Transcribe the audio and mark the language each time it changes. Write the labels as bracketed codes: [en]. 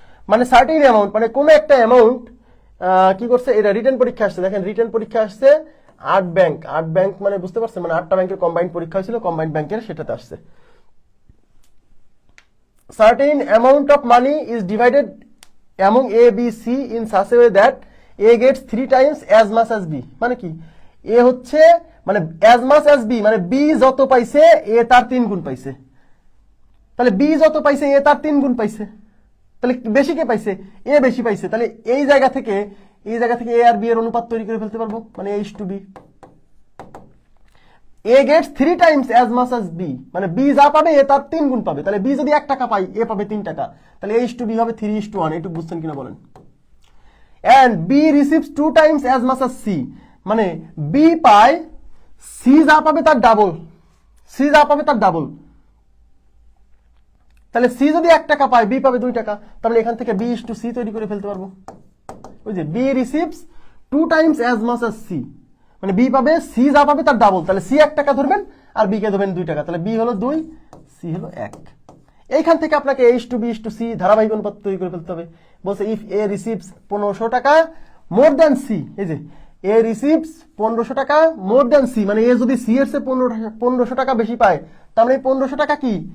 [bn] মানে certain amount মানে কোন একটা অ্যামাউন্ট কি করছে, এটা রিটেন পরীক্ষা আসছে। দেখেন রিটেন পরীক্ষা আসছে 8 ব্যাংক মানে বুঝতে পারছেন, মানে 8টা ব্যাংকের কম্বাইন্ড পরীক্ষা হয়েছিল, কম্বাইন্ড ব্যাংকের সেটাতে আসছে। [en] Certain amount of money is divided among A, B, C in such a way that A gets 3 times as much as B। [bn] মানে কি? A হচ্ছে মানে [en] as much as B, [bn] মানে B যত পাইছে A তার 3 গুণ পাইছে। তাহলে B যত পাইছে A তার 3 গুণ পাইছে। তাহলে বেশি কে পাইছে? A বেশি পাইছে। তাহলে এই জায়গা থেকে A আর B এর অনুপাত তৈরি করে ফেলতে পারবো, মানে A:B। [en] A gets 3 times as much as B, [bn] মানে B যা পাবে A তার 3 গুণ পাবে। তাহলে B যদি 1 টাকা পায়, A পাবে 3 টাকা। তাহলে A:B হবে 3:1। এটুকু বুঝছেন কিনা বলেন? [en] And B receives 2 times as much as C, [bn] মানে B পায় C যা পাবে তার ডাবল, তাহলে C যদি 1 টাকা পায়, B পাবে 2 টাকা। তাহলে এখান থেকে B:C তৈরি করে ফেলতে পারবো। ওই যে [en] B receives 2 times as much as C, [bn] মানে B পাবে C যা পাবে তার ডাবল। তাহলে C 1 টাকা ধরবেন আর B কে ধরবেন 2 টাকা। তাহলে B হলো 2, C হলো 1। এইখান থেকে আপনাকে A:B:C ধারাবাহিক অনুপাত তৈরি করে ফেলতে হবে। বলছে [en] if A receives [bn] 1500 টাকা [en] more than C, [bn] এই যে A receives 1500 টাকা মোর দ্যান C, মানে A যদি C এর চেয়ে 1500 টাকা বেশি পায়, তার মানে এই 1500 টাকা কি?